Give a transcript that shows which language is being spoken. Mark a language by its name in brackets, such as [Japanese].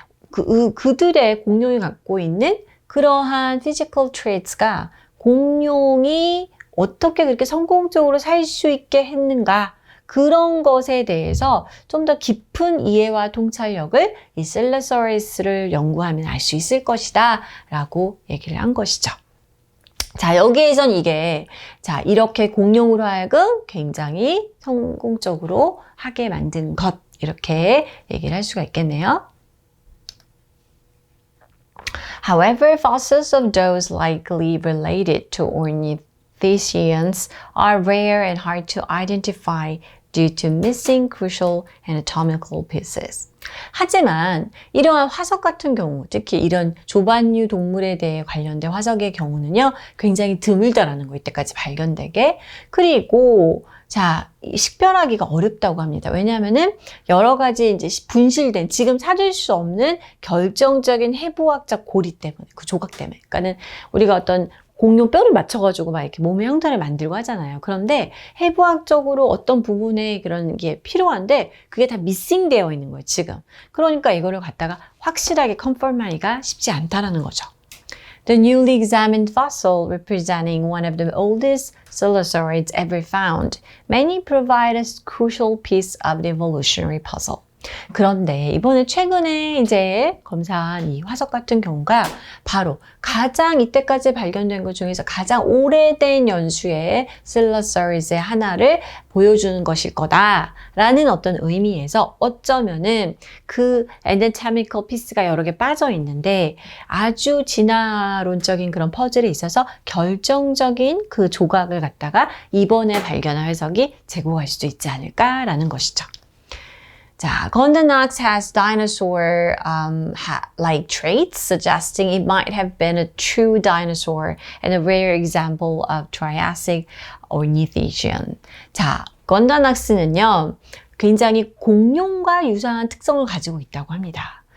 [Korean] 그들의 공룡이 갖고 있는 그러한 physical traits가 공룡이 어떻게 그렇게 성공적으로 살 수 있게 했는가, 그런 것에 대해서 좀 더 깊은 이해와 통찰력을 이 셀러서리스를 연구하면 알 수 있을 것이다 라고 얘기를 한 것이죠. 자, 여기에선 이게, 자, 이렇게 공룡으로 하여금 굉장히 성공적으로 하게 만든 것, 이렇게 얘기를 할 수가 있겠네요. [English] However, fossils of those likely related to ornithischians are rare and hard to identify due to missing crucial anatomical pieces. [Korean] 하지만 이러한 화석 같은 경우, 특히 이런 조반류 동물에 대해 관련된 화석의 경우는요, 굉장히 드물다라는 거, 이때까지 발견되게. 그리고 자, 식별하기가 어렵다고 합니다. 왜냐하면은 여러 가지 이제 분실된, 지금 찾을 수 없는 결정적인 해부학적 고리 때문에, 그 조각 때문에. 그러니까는 우리가 어떤 공룡 뼈를 맞춰가지고 막 이렇게 몸의 형태를 만들고 하잖아요. 그런데 해부학적으로 어떤 부분에 그런 게 필요한데 그게 다 미싱되어 있는 거예요, 지금. 그러니까 이거를 갖다가 확실하게 컨펌하기가 쉽지 않다라는 거죠. [English] The newly examined fossil representing one of the oldest coelosaurids ever found may provide a crucial piece of the evolutionary puzzle. [Korean] 그런데 이번에 최근에 이제 검사한 이 화석 같은 경우가 바로 가장 이때까지 발견된 것 중에서 가장 오래된 연수의 셀러서리스의 하나를 보여주는 것일 거다라는 어떤 의미에서 어쩌면은 그 anatomical piece가 여러 개 빠져 있는데 아주 진화론적인 그런 퍼즐에 있어서 결정적인 그 조각을 갖다가 이번에 발견한 화석이 제공할 수도 있지 않을까라는 것이죠. [English] 자, Gondanax has dinosaur-like traits, suggesting it might have been a true dinosaur and a rare example of Triassic ornithischian. [Korean] 자, 건다낙스는요, 굉장히 공룡과 유사한 특성을 가지고 있다고 합니다.